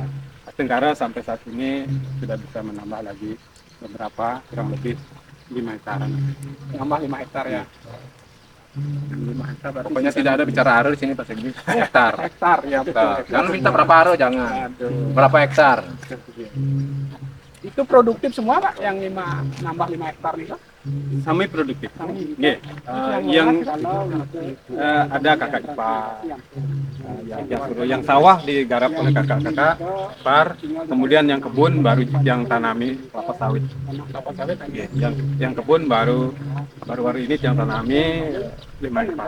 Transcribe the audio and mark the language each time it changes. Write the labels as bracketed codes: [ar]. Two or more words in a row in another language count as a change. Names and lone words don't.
[id] Tenggara sampai saat ini sudah bisa menambah lagi beberapa, kurang lebih 5 hektaran. Nambah 5 hektar ya. 5 hektar berarti Pokoknya tidak ada bicara aro di sini Pak Segdi. Hektar. hektar ya betul. Hektar. Jangan minta berapa aro, jangan. Aduh. Berapa hektar? Itu produktif semua Pak yang nambah 5 hektar nih Pak? [ban] Sami produktif. Sami. Nggih. [id] Yang kalau ada kakak ipar, yang sawah digarap oleh kakak-kakak ipar, kemudian yang kebun baru yang tanami kelapa sawit. kelapa sawit Nggih, yang kebun baru ini yang tanami 5 hektar.